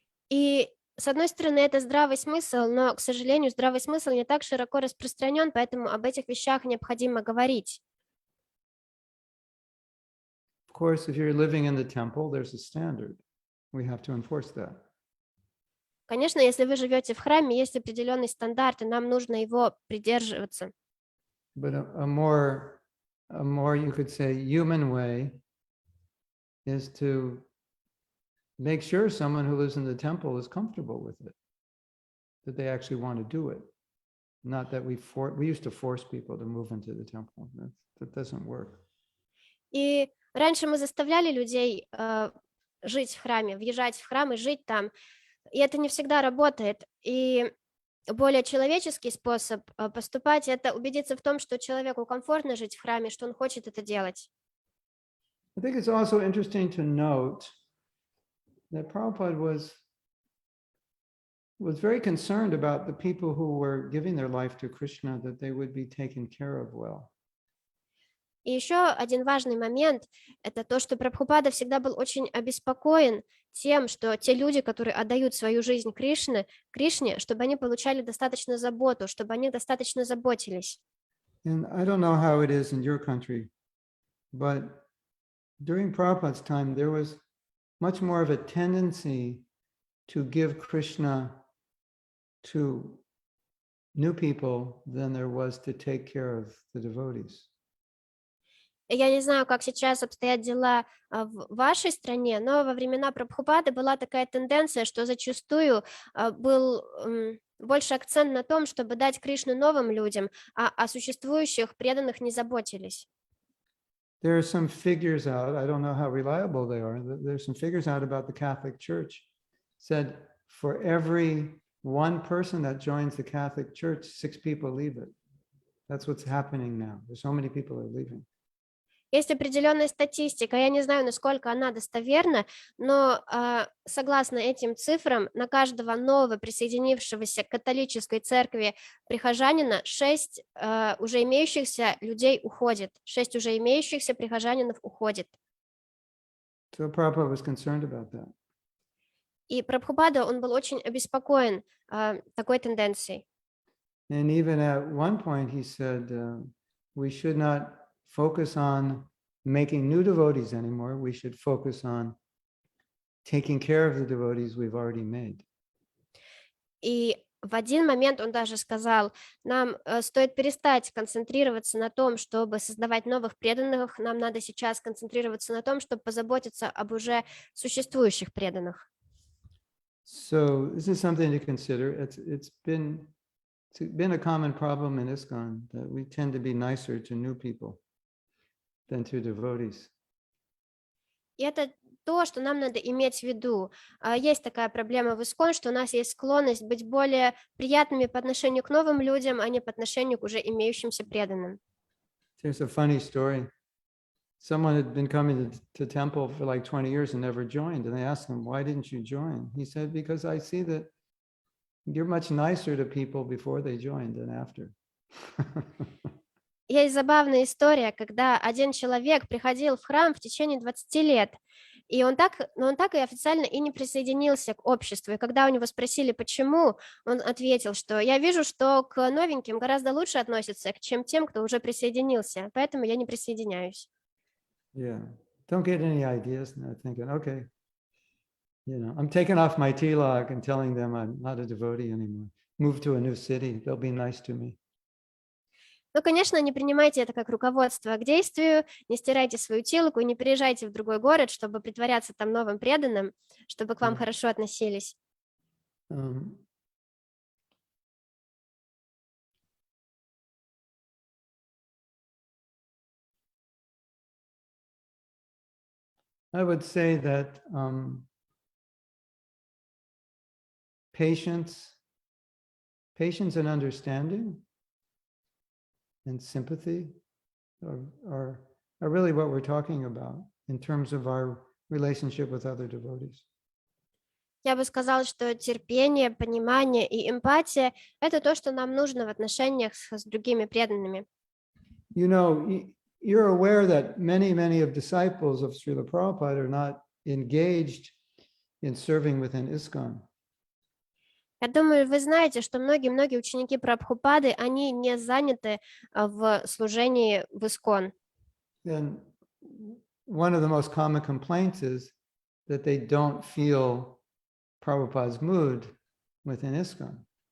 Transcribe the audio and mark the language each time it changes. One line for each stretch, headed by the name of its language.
Russian: И с одной стороны, это здравый смысл, но, к сожалению, здравый смысл не так широко распространен, поэтому об этих вещах необходимо говорить.
English: Of course, if you're living in the temple, there's a standard. We have to enforce that.
Russian: Конечно, если вы живете в храме, есть определенный стандарт, и нам нужно его придерживаться.
English: But a more, you could say, human way is to make sure someone who lives in the temple is comfortable with it, that they actually want to do it. Not that we used to force people to move into the temple. That doesn't work.
Russian: И раньше мы заставляли людей жить в храме, въезжать в храм и жить там. И это не всегда работает. И более человеческий способ поступать – это убедиться в том, что человеку комфортно жить в храме, что он хочет это делать.
English: I think it's also interesting to note that Prabhupada was very concerned about the people who were giving their life to Krishna, that they would be taken care of well.
Russian: И еще один важный момент – это то, что Прабхупада всегда был очень обеспокоен тем, что те люди, которые отдают свою жизнь Кришне, чтобы они получали достаточно заботу, чтобы они достаточно заботились.
English: And I don't know how it is in your country, but during Prabhupada's time, there was much more of a tendency to give Krishna to new people than there was to take care of the devotees.
Russian: Я не знаю, как сейчас обстоят дела в вашей стране, но во времена Прабхупады была такая тенденция, что зачастую был больше акцент на том, чтобы дать Кришну новым людям, а о существующих преданных не заботились.
English: There are some figures out, I don't know how reliable they are, there's some figures out about the Catholic Church, said for every one person that joins the Catholic Church, 6 people leave it. That's what's happening now. There's so many people are leaving.
Russian: Есть определенная статистика, я не знаю, насколько она достоверна, но согласно этим цифрам, на каждого нового присоединившегося к католической церкви прихожанина 6 уже имеющихся людей уходит, 6 уже имеющихся прихожанинов уходит.
English: So Prabhupada was concerned about that.
Russian: И Прабхупада, он был очень обеспокоен такой тенденцией.
English: And even at one point he said, we should not focus on making new devotees anymore. We should focus on taking care of the devotees we've already made.
Russian: И в один момент он даже сказал, нам стоит перестать концентрироваться на том, чтобы создавать новых преданных, нам надо сейчас концентрироваться на том, чтобы позаботиться об уже существующих преданных.
English: So this is something to consider. It's been a common problem in ISKCON that we tend to be nicer to new people than to devotees.
Russian: И это то, что нам надо иметь в виду. Есть такая проблема в ИСККОН, что у нас есть склонность быть более приятными по отношению к новым людям, а не по отношению к уже имеющимся преданным.
English: There's a funny story. Someone had been coming to temple for like 20 years and never joined. And they asked him, why didn't you join? He said, because I see that you're much nicer to people before they joined than after.
Russian: Есть забавная история, когда один человек приходил в храм в течение 20 лет, и он так и официально и не присоединился к обществу. И когда у него спросили, почему, он ответил, что я вижу, что к новеньким гораздо лучше относятся, чем тем, кто уже присоединился, поэтому я не присоединяюсь.
English: Yeah. Don't get any ideas now thinking, okay, I'm taking off my tilak and telling them I'm not a devotee anymore. Move to a new city. They'll be nice to me.
Russian: Ну, конечно, не принимайте это как руководство к действию, не стирайте свою тилку и не переезжайте в другой город, чтобы притворяться там новым преданным, чтобы к вам хорошо относились.
English: I would say that patience and understanding and sympathy are really what we're talking about in terms of our relationship with other devotees.
Russian: Я бы сказала, что терпение, понимание и эмпатия – это то, что нам нужно в отношениях с другими преданными.
English: You're aware that many of disciples of Srila Prabhupada are not engaged in serving within ISKCON.
Russian: Я думаю, вы знаете, что многие ученики Прабхупады, они не заняты в служении в ИСККОН.
English: And one of the most common complaints is that they don't feel Prabhupada's mood within ISKCON.